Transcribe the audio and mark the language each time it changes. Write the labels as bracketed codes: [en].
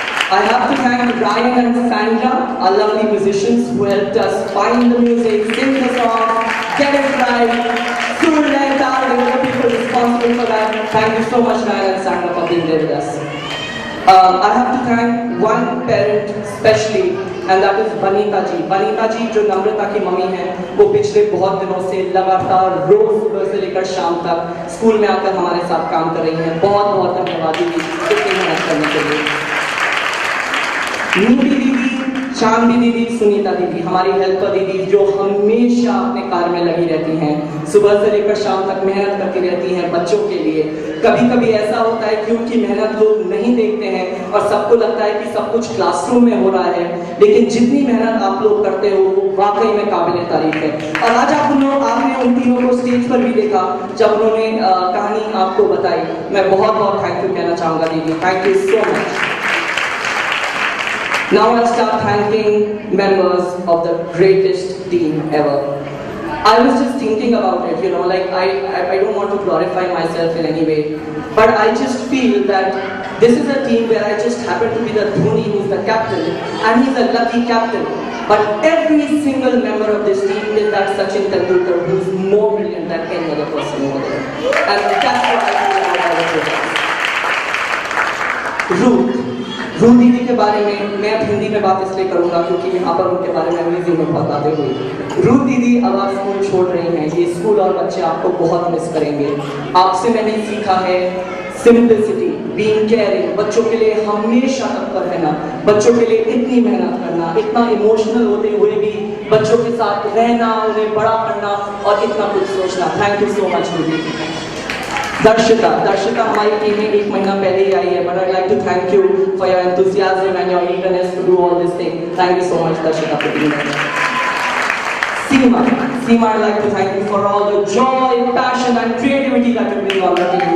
[en] I have to thank Ryan and Sandra, our lovely musicians who helped us find the music, sing the song, get it right, Sur and Tal, and the people responsible for that. Thank you so much, Ryan and Sandra, for being there with us. I have to thank one parent specially, and that is Banita ji. [hi] Banita ji, जो नम्रता की mummy हैं, वो पिछले बहुत दिनों से लगातार रोज सुबह से लेकर शाम तक स्कूल में आकर हमारे साथ काम कर रही हैं. बहुत बहुत धन्यवाद दीदी, इतनी मेहनत करने के लिए. नीति दीदी, चांदी दीदी, सुनीता दीदी, हमारी हेल्पर दीदी जो हमेशा अपने कार्य में लगी रहती हैं, सुबह से लेकर शाम तक मेहनत करती रहती हैं बच्चों के लिए. कभी कभी ऐसा होता है कि उनकी मेहनत लोग नहीं देखते हैं और सबको लगता है कि सब कुछ क्लासरूम में हो रहा है, लेकिन जितनी मेहनत आप लोग करते हो वो वाकई में काबिल तारीफ है. और आज आपने उन तीनों को स्टेज पर भी देखा जब उन्होंने कहानी आपको बताई. मैं बहुत बहुत थैंक यू कहना चाहूँगा दीदी. [en] Thank you so much. Now I'll start thanking members of the greatest team ever. I was just thinking about it, you know, like I don't want to glorify myself in any way, but I just feel that this is a team where I just happen to be the Dhoni who's the captain, and he's a lucky captain. But every single member of this team is that Sachin Tendulkar who's more brilliant than any other person over there. And that's what I feel about all of it. [hi] Ruth दीदी के बारे में मैं अब हिंदी में बात इसलिए करूंगा क्योंकि यहाँ पर उनके बारे में अंग्रेजी में बहुत बातें हुई. रूथ दीदी अब आप स्कूल छोड़ रही हैं. ये स्कूल और बच्चे आपको बहुत मिस करेंगे. आपसे मैंने सीखा है सिंपलिसिटी, बीइंग केयरिंग, बच्चों के लिए हमेशा तत्पर रहना, बच्चों के लिए इतनी मेहनत करना, इतना इमोशनल होते हुए भी बच्चों के साथ रहना, उन्हें बड़ा करना और इतना कुछ सोचना. [en] Thank you so much didi. [hi] दर्शिता हमारी टीम में 1 महीना पहले ही आई है, [en] but I'd like to thank you for your enthusiasm and your eagerness to do all this thing. Thank you so much, Darshita, for being here. Seema, I'd like to thank you for all the joy, passion and creativity that you bring on the team.